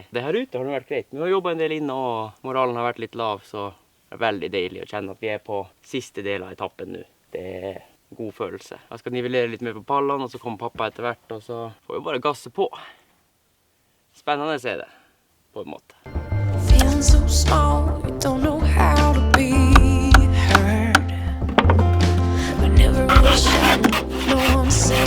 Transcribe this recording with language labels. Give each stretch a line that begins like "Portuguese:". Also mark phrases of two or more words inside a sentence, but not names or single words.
Norwegian: Det her ute har det vært greit. Vi har jobbet en del inne og moralen har vært litt lav, så det er veldig deilig å kjenne at vi er på siste del av etappen nå. Det er en god følelse. Jeg skal nivellere litt mer på pallene, og så kommer pappa etter hvert, og så får vi bare gasse på. Spennende er det, på en måte.
English: Feeling so small, you don't know how to be heard. I never really should, no one's